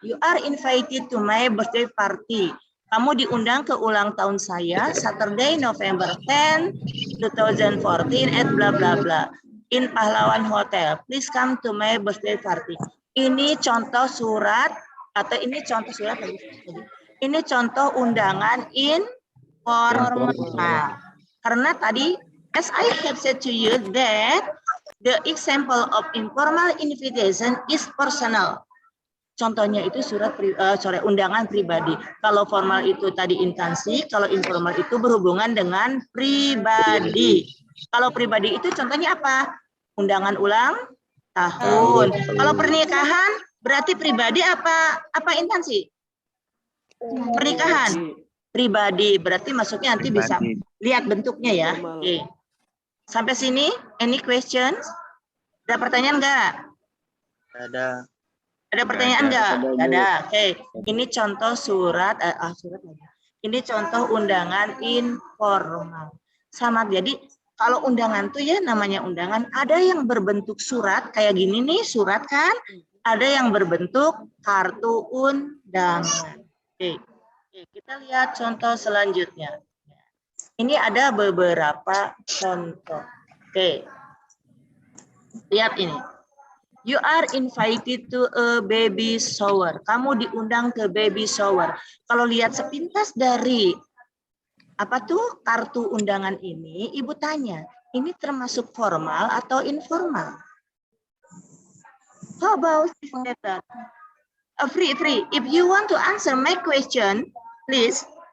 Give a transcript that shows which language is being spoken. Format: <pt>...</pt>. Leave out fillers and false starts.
<en>You are invited to my birthday party.</en> <id>Kamu diundang ke ulang tahun saya,</id> <en>Saturday, November 10, 2014, at bla bla bla. In Pahlawan Hotel. Please come to my birthday party.</en> <id>Ini contoh surat, atau ini contoh surat lagi. Ini contoh undangan informal. Karena tadi,</id> <en>as I have said to you that the example of informal invitation is personal.</en> <id>Contohnya itu undangan pribadi. Kalau formal itu tadi instansi, kalau informal itu berhubungan dengan pribadi. Kalau pribadi itu contohnya apa? Undangan ulang tahun. Kalau pernikahan berarti pribadi apa instansi? Pernikahan pribadi, berarti masuknya nanti bisa lihat bentuknya ya. Oke. Sampai sini,</id> <en>any questions?</en> <id>Ada pertanyaan enggak? Ada. Ada pertanyaan enggak? Ada. Oke. Ini contoh surat, ini contoh undangan informal. Sama, jadi kalau undangan tuh ya namanya undangan, ada yang berbentuk surat kayak gini nih, surat kan? Ada yang berbentuk kartu undangan. Oke, kita lihat contoh selanjutnya. Ini ada beberapa contoh. Oke, lihat ini.</id> <en>You are invited to a baby shower.</en> <id>Kamu diundang ke baby shower. Kalau lihat sepintas dari apa tuh kartu undangan ini, Ibu tanya, ini termasuk formal atau informal?</id> <en>How about this letter? Free. If you want to answer my question, please.</en>